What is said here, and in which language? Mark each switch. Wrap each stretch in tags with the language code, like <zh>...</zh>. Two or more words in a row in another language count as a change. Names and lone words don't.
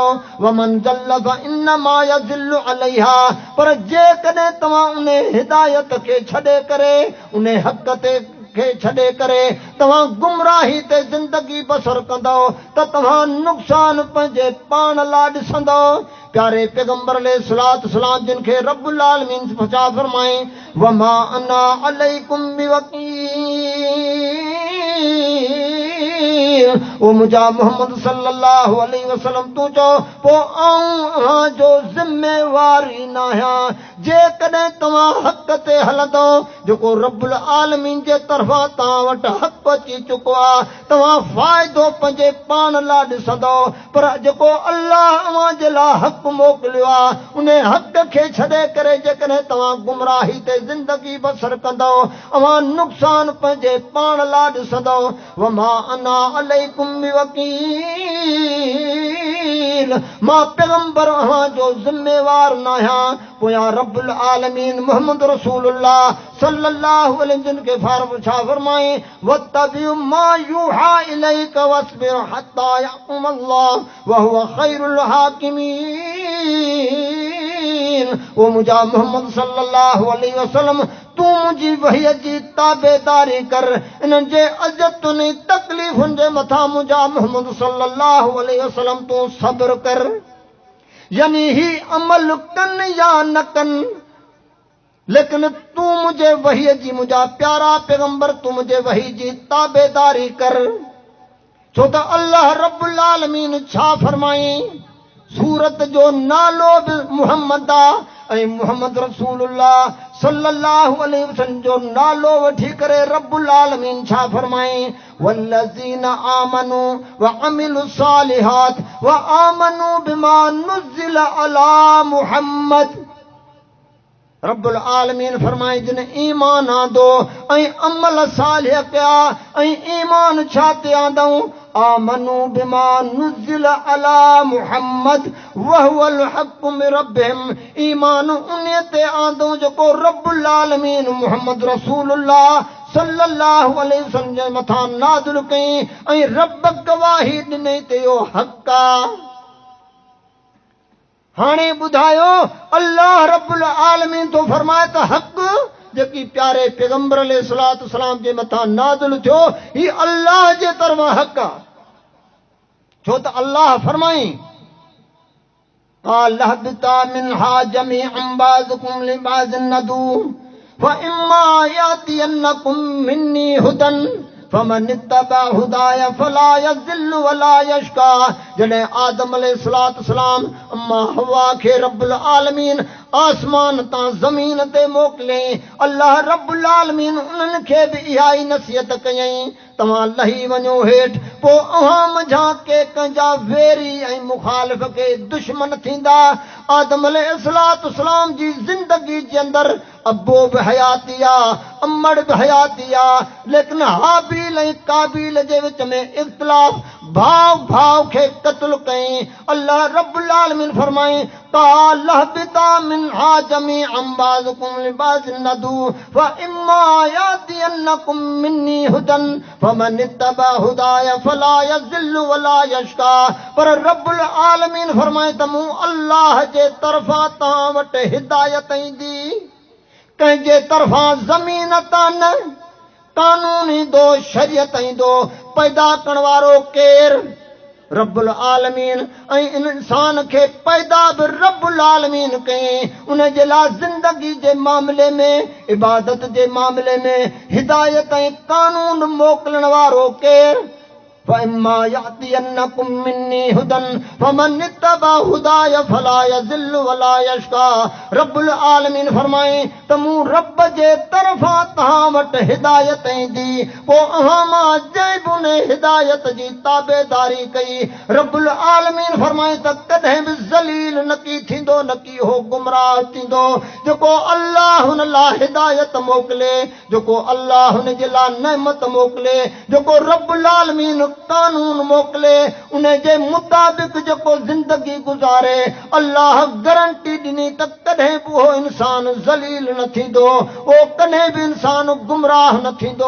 <ar>ومن ضل فإنما يضل عليها,</ar> <sd>पर जेकॾहिं तव्हां उन हिदायत खे छॾे करे, उन हक़ ते खे छॾे करे तव्हां गुमराही ते ज़िंदगी बसर कंदो त तव्हां नुक़सान पंहिंजे पाण लाइ ॾिसंदो। प्यारे पैगंबर</sd> <ar>عليه الصلاة والسلام</ar> <sd>जिन खे रब्बुल आलमीन छा फरमाई</sd> <ar>وما أنا عليكم بوكيل.</ar> <sd>ओ मुंहिंजा मोहम्मद</sd> <ar>صلى الله عليه وسلم</ar> <sd>तूं चओ पोइ आऊं जो ज़िम्मेवारी न आहियां। जेकॾहिं तव्हां हक़ ते हलंदो, जेको रब्बुल आलमीन जे तरफ़ां तव्हां वटि हक़ अची चुको आहे, तव्हां फ़ाइदो पंहिंजे पाण लाइ ॾिसंदो। पर जेको अल्लाह अव्हां जे लाइ हक़ मोकिलियो आहे, उन हक़ खे छॾे करे जेकॾहिं तव्हां गुमराही ते ज़िंदगी बसर कंदो, अव्हां नुक़सान पंहिंजे पाण लाइ ॾिसंदो।</sd> <ar>وما أنا عليكم بوكيل,</ar> <sd>मां पैगंबर अव्हां जो ज़िम्मेवार न आहियां। पोयां रब्बुल आलमीन मोहम्मद रसूलुल्लाह</sd> <ar>صلى الله عليه وسلم</ar> <sd>के छा फरमाई</sd> <ar>واتبع ما يوحى إليك واصبر حتى يحكم الله وهو خير الحاكمين.</ar> <sd>ओ मुंहिंजा मोहम्मद</sd> <ar>صلى الله عليه وسلم</ar> <sd>तूं मुंहिंजी वहीअ जी ताबेदारी कर। इन्हनि जे अज़तुनि तकलीफ़ुनि जे मथां मुंहिंजा मोहम्मद</sd> <ar>صلى الله عليه وسلم</ar> <sd>तूं सब्र कर। यानी ही अमल कन या न कन, लेकिन तूं मुंहिंजे वहीअ जी, मुंहिंजा प्यारा पैगंबर तूं मुंहिंजे वही जी ताबेदारी कर। छो त अल्लाह रब्बुल आलमीन छा फरमाई, सूरत जो नालो बि मुहम्मद आहे ऐं मुहम्मद रसूलुल्लाह</sd> <ar>صلى الله عليه وسلم</ar> <sd>जो नालो वठी करे रब्बुल आलमीन छा फरमाई</sd> <ar>والذين آمنوا وعملوا الصالحات وآمنوا بما نزل على محمد.</ar> <sd>रब्बुल आलमीन फरमाए जिन ईमान आंदो ऐं अमल सालिह कया ऐं ईमान छा ते आंदऊं</sd> <ar>آمنوا بما نزل على محمد وهو الحق من ربهم</ar> <sd>ईमान उन्हीअ ते आंदऊं जेको रब्बुल आलमीन मुहम्मद रसूलुल्लाह</sd> <ar>صلى الله عليه وسلم</ar> <sd>जे मथां नाज़िल कई ऐं रब गवाही ॾिनई ते इहो हक़ आहे। हाणे ॿुधायो अल्लाह रब्बुल आलमीन तो फरमाए त हक़ जेकी प्यारे पैगंबर</sd> <ar>عليه الصلاة والسلام</ar> <sd>जे मथां नाज़िल थियो ही अल्लाह जे तरफ़ां हक़ आहे। छो त अल्लाह फरमाई</sd> <ar>قال اهبطا منها جميعا بعضكم لبعض عدو فإما يأتينكم مني هدى فمن اتبع هداي فلا يضل ولا يشقى.</ar> <sd>जॾहिं आदम</sd> <ar>عليه الصلاة والسلام</ar> <sd>अम्मा हवा खे रब्बुल आलमीन आसमान तां ज़मीन ते मोकिलियईं अल्लाह रब्बुल आलमीन उन्हनि खे बि इहा ई नसीहत कयईं तव्हां लही वञो हेठि पोइ अव्हां मुंहिंजा के कंहिंजा वेरी ऐं मुखालिफ़ के दुश्मन थींदा। आदम</sd> <ar>عليه الصلاة والسلام</ar> <sd>जी ज़िंदगी जे अंदरि अबो बि हयाती आहे अमड़ बि हयाती आहे लेकिन हाबील ऐं काबील जे विच में इख़्तिलाफ़ भाउ भाउ खे क़त्ल कयईं। अल्लाह रब्बुल आलमीन फरमाई</sd> <ar>قال اهبطا منها جميعا بعضكم لبعض عدو فإما يأتينكم مني هدى فمن اتبع هداي فلا يضل ولا يشقى.</ar> <sd>पर रब्बुल आलमीन फरमाए त मूं अल्लाह जे तरफ़ां तव्हां वटि हिदायत ईंदी कंहिंजे तरफ़ां ज़मीन तां न कानून ईंदो शरीयत ईंदो पैदा करण वारो केरु रब्बुल आलमीन ऐं इन इंसान खे पैदा बि रब्बुल आलमीन कयईं उन जे लाइ ज़िंदगी जे मामले में इबादत जे मामले में हिदायत ऐं कानून मोकिलण वारो केरु</sd> <ar>فإما يأتينكم مني هدى فمن اتبع هداي فلا يضل ولا يشقى.</ar> <sd>रब्बुल आलमीन फरमाए त मूं रब जे तरफ़ां तव्हां वटि हिदायत ईंदी पोइ अव्हां मां जंहिं बि उन हिदायत जी ताबेदारी कई रब्बुल आलमीन फरमाए त कॾहिं बि ज़लील न की थींदो न की हो गुमराह थींदो। जेको अल्लाह हुन लाइ हिदायत मोकिले जेको अल्लाह हुन जे लाइ नेमत मोकिले जेको रब्बुल आलमीन कानून मोकिले उन जे मुताबिक़ जेको ज़िंदगी गुज़ारे अल्लाह गारंटी ॾिनी त कॾहिं बि उहो इंसान ज़लील न थींदो उहो कॾहिं बि इंसान गुमराह न थींदो।</sd>